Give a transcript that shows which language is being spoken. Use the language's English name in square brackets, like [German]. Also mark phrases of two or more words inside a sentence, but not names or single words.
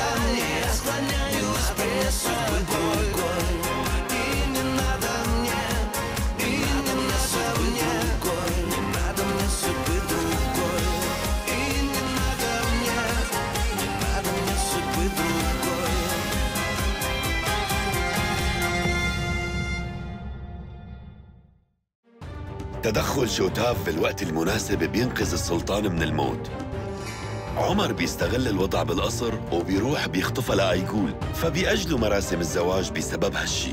[Russian] Я склоняюсь перед тобой. И не надо мне, и не надо мне, не надо мне судьбы другой. И не надо мне, не надо мне судьбы другой. [Arabic] تدخل شوتاف في الوقت المناسب بينقذ السلطان من الموت. عمر بيستغل الوضع بالقصر وبيروح بيخطفها لأيكول، فبيأجلوا مراسم الزواج بسبب هالشي.